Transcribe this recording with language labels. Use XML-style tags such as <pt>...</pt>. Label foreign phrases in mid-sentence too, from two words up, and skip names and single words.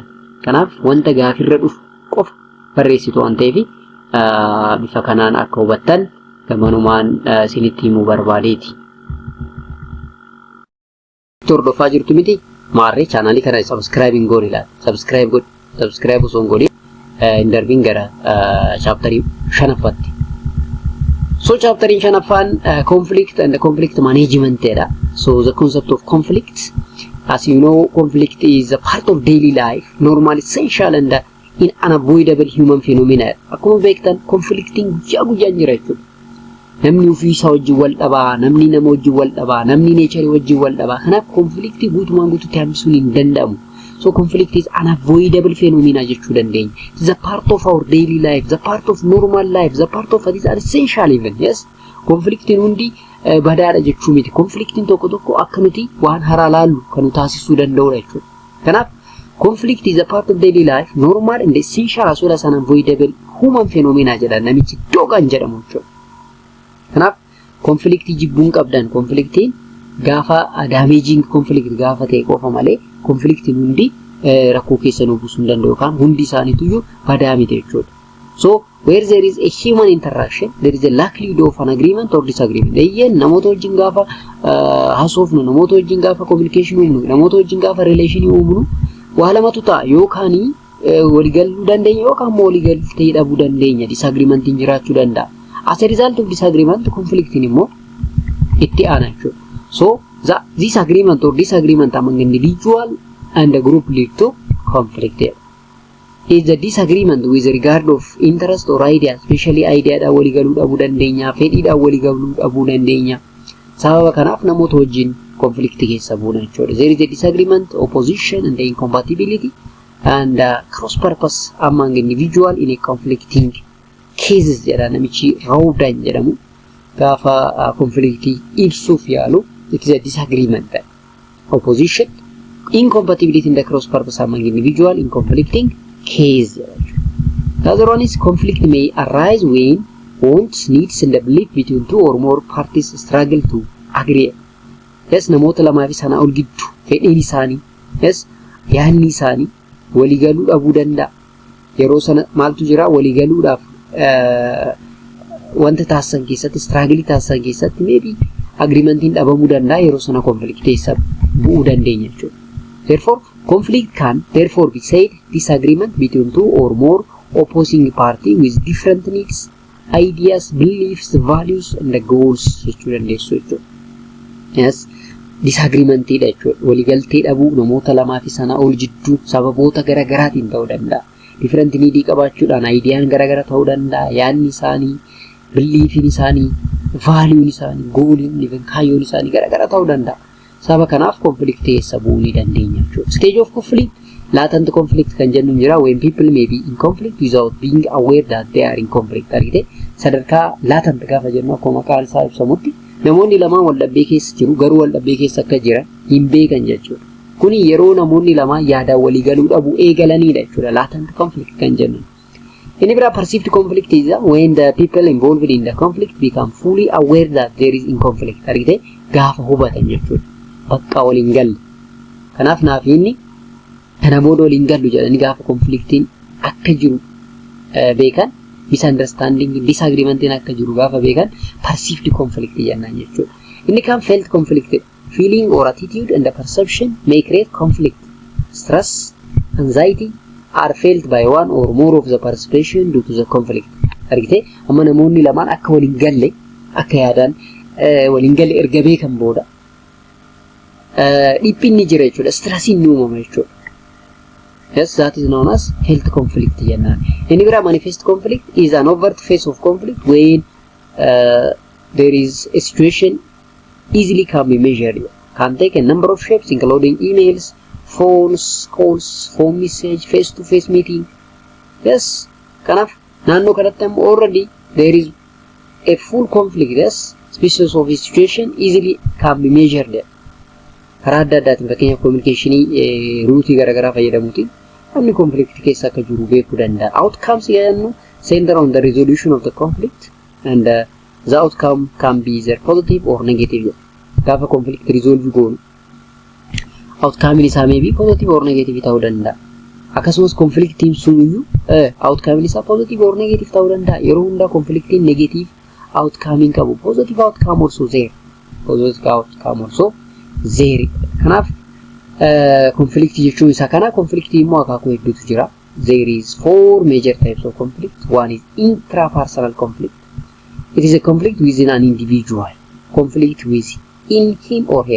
<om>Kanaaf wanta gaafirra dhufu qofa barreessitu waan ta'eef bifa kanaan akka hubattan gamanumaan isinitti himuu barbaadeeti. Hordofaa jirtu miti maarree chaanaalii kana subscribe gooni laata. Subscribe osoo hin godhin hin darbiin gara chapterii 5ffaatti. So chapterii 5ffaan</om> <en>conflict and conflict management</en> <om>jedha.</om> <en>So the concept of conflict, as you know, conflict is a part of daily life, normal, essential and unavoidable human phenomenon.</en> <om>Akkuma beektan conflicting guyyaa jira jechuudha. Namni ofii isaa wajjin wal dhabaa, namni nama wajjin wal dhabaa, namni nature wajjin wal dhabaa. Kanaaf conflict guutumaan guutuutti hambisuun hin danda'amu.</om> <en>So conflict is unavoidable phenomena</en> <om>jechuu dandeenya.</om> <en>It is a part of our daily life, the part of normal life, the part of this essential even.</en> <om>Yes, conflicting hundi badaadha jechuu miti. Conflicting tokko tokko akka nuti waan haraa laallu kan nu taasisuu danda'udha jechuudha.</om> <en>Kanaaf conflict is a part of daily life, normal and essential as well as unavoidable human phenomena</en> <om>jedha namichi dogan jedhamu jechuudha. Kanaaf conflict jibbuun qabdan conflicting gaafa</om> <en>damaging conflict</en> <om>gaafa ta'e qofa malee conflicting hundi rakkoo keessa nu buusuu danda'u kan hundi isaaniitu badaa miti jechuudha.</om> <en>So where there is a human interaction, there is a likelihood of an agreement or disagreement.</en> <om>Eeyyeen namoota wajjin gaafa haasofnu, namoota wajjin gaafa communication uumnu, namoota wajjin gaafa relation uumnu waa lamatu ta'a. Yookaan waliigaluu dandeenya yookaan immoo waliigaluu ta'uu dhabuu dandeenya. Disagreement jiraachuu danda'a.</om> <en>As a result of disagreement, conflict</en> <om>immoo itti aana jechuudha.</om> <en>So this agreement or disagreement among individual and a group lead to conflict. Is the disagreement with regard of interest or idea, especially idea</en> <om>da waliigaluu dhabuu dandeenya, fedhii da waliigaluu dhabuu dandeenya. Sababa kanaaf namoota wajjin conflict keessa buuna jechuudha.</om> <en>There is a disagreement, opposition and incompatibility and cross purpose among individual in a conflicting cases</en> <om>jedha namichi rawdan jedhamu gaafa conflictii ibsuuf yaalu.</om> <en>It is a disagreement, opposition, incompatibility in the cross purpose among individual in conflicting case. The other one is conflict may arise when wants, needs and the belief between two or more parties struggle to agree. Yes,</en> <om>namoota lamaa fi sanaa ol gidduu fedhiin isaanii, yes, yaadni isaanii waliigaluu dhabuu danda'a. Yeroo sana maaltu jira waliigaluudhaaf wanta taasisan keessatti struggle taasisan keessatti maybe agreementiin dhabamuu danda'a. Yeroo sana conflict keessa bu'uu dandeenya jechuudha.</om> <en>Therefore Conflict can therefore be said disagreement between two or more opposing party with different needs, ideas, beliefs, values, and the goals.</en> <om>Yes, disagreement tidha jechuudha. Waliigaltee dhabuu namoota lamaa fi sanaa ol jidduu sababoota garaagaraatiin ta'uu danda'a. Different needii qabaachuudhaan ideyaan garaagara ta'uu danda'a. Yaadni isaanii, beliefin isaanii, valuein isaanii, goaliin, kaayyoon isaanii garaagara ta'uu danda'a. Sababa kanaaf conflict keessa bu'uu ni dandeenya jechuudha.</om> <en>Stage of conflict, latent conflict</en> <om>kan jennu jira</om> <en>when people may be in conflict without being aware that they are in conflict.</en> <om>Argite sadarkaa latent gaafa jennu akkuma maqaan isaa ibsamutti namoonni lamaan wal dhabbii keessa jiru garuu wal dhabbii keessa akka jiran hin beekan jechuudha. Kuni yeroo namoonni lamaan yaadaan walii galuu dhabu eegalanidha jechuudha.</om> <en>Latent conflict</en> <om>kan jennu. Inni biraa</om> <en>perceived conflict is when the people involved in the conflict become fully aware that there is in conflict.</en> <om>Argite gaafa hubatan jechuudha. Bakka waliin galle. Kanaaf naaf inni kana booda waliin gallu jedhanii gaafa conflictiin akka jiru beekan,</om> <en>misunderstanding, disagreement</en> <om>akka jiru gaafa beekan</om> <en>perceived conflict</en> <om>jennaan jechuudha. Inni kan</om> <en>felt conflict, feeling or attitude and the perception may create conflict. Stress, anxiety are felt by one or more of the participation due to the conflict.</en> <om>Argite amma namoonni lamaan akka waliin galle akka yaadaan waliin galle erga beekan booda dhiphinni jira jechuudha. Stressiin ni uumama jechuudha.</om> <en>Yes, that is known as health conflict jennaan. Inni biraa manifest conflict is an overt phase of conflict when there is a situation easily can be measured. Can take a number of shapes including emails, phones, calls, phone message, face-to-face meeting. Yes,</en> <om>kanaaf naannoo kanatti</om> <en>already there is a full conflict. Yes, species of situation easily can be measured.</en> <om>Karaa adda addaatiin fakkeenyaaf communicationii ruutii garaagaraa fayyadamuutiin namni conflict keessa akka jiru beekuu danda'a.</om> <en>Outcomes jedhamu center on the resolution of the conflict and the outcome can be either positive or negative. Gaafa conflict resolve goonu outcome isaa may be positive or negative</en> <om>ta'uu danda'a. Akkasumas conflictiin suniyyuu outcome isaa</om> <en>positive or negative</en> <om>ta'uu danda'a. Yeroo hundaa conflictiin negative outcome hin qabu.</om> <en>Positive outcome also there. Positive outcome also there.</en> <om>Kanaaf conflict jechuun isaa kana conflict immoo akaakuu hedduutu jira.</om> <en>There is 4 major types of conflict. One is intrapersonal conflict. It is a conflict within an individual. Conflict within him or her.</en>